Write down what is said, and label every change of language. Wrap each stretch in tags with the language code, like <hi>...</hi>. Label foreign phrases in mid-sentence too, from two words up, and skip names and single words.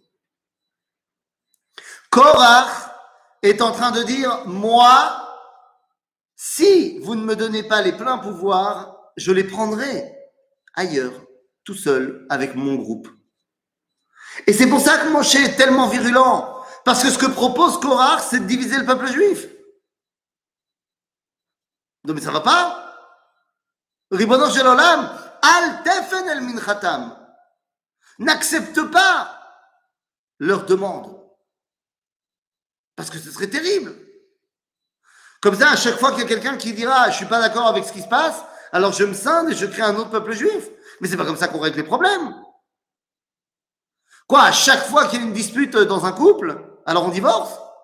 <fr>Korach est en train de dire, moi, si vous ne me donnez pas les pleins pouvoirs, je les prendrai ailleurs, tout seul, avec mon groupe. Et c'est pour ça que Moshe est tellement virulent, parce que ce que propose Korach, c'est de diviser le peuple juif. Non mais ça va pas?</fr> <he>רבונו של עולם, אל תפן אל מנחתם.</he> <fr>N'accepte pas leur demande. Parce que ce serait terrible. Comme ça, à chaque fois qu'il y a quelqu'un qui dira « Je suis pas d'accord avec ce qui se passe », alors je me scinde et je crée un autre peuple juif. Mais c'est pas comme ça qu'on règle les problèmes. Quoi, à chaque fois qu'il y a une dispute dans un couple, alors on divorce?</fr>